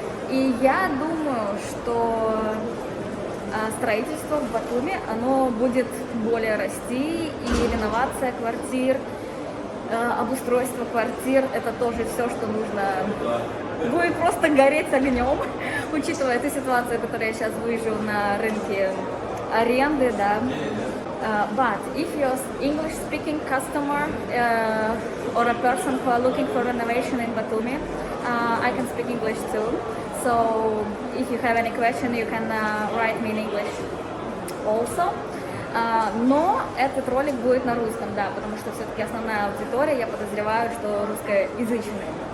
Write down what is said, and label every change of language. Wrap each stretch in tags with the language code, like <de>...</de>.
<ru>И я думаю, что строительство в Батуми, оно будет более расти, и реновация квартир, обустройство квартир, это тоже все, что нужно. Будет просто гореть огнем, учитывая ту ситуацию, которую я сейчас вижу на рынке аренды, да.</ru> <en>But if you're English-speaking customer or a person who are looking for renovation in Batumi, I can speak English too. So if you have any question, you can write me in English also.</en> <ru>Но этот ролик будет на русском, да, потому что все-таки основная аудитория, я подозреваю, что русскоязычная.</ru>